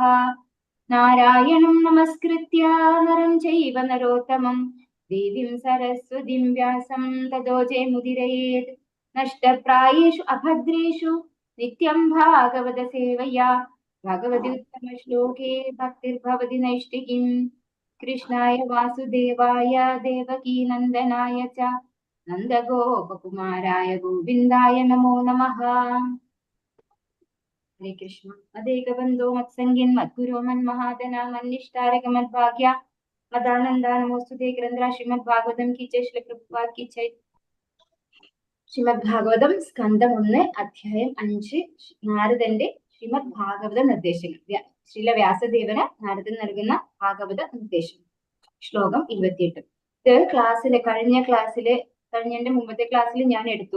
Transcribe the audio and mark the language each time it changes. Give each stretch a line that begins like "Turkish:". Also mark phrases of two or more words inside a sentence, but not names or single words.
Sanskrit: नारायणं नमस्कृत्य नरं चैव नरोत्तमं देवीं सरस्वतीं व्यासं ततो जयमुदीरयेत्. नष्टप्रायेषु अभद्रेषु नित्यं भागवत सेवया भगवति उत्तम श्लोके भक्तिर्भवति नैष्ठिकीं. कृष्णाय वासुदेवाय देवकी नंदनाय च नंदगोपकुमाराय गोविंदाय नमो नमः। हरे कृष्ण. मदेकबन्धो मत्सङ्गिन् मद्गुरो मन्महादना मन्निष्ठारक मद्भाग्य मदानन्दा नमोस्तुते.
Hindi: ग्रंथरा श्रीमद्भागवतम की जय. श्री प्रभुपाद की जय.
Malayalam: ശ്രീമദ്ഭാഗവതം സ്കന്ധം 1 അധ്യായം 5 നാരദന്റെ ശ്രീമദ് ഭാഗവത നിർദ്ദേശങ്ങൾ. ശ്രീല വ്യാസദേവന് നാരദൻ നൽകുന്ന ഭാഗവത നിർദ്ദേശം. ശ്ലോകം 28. ഇത് കഴിഞ്ഞതിന്റെ മുമ്പത്തെ ക്ലാസ്സിൽ ഞാൻ എടുത്തു.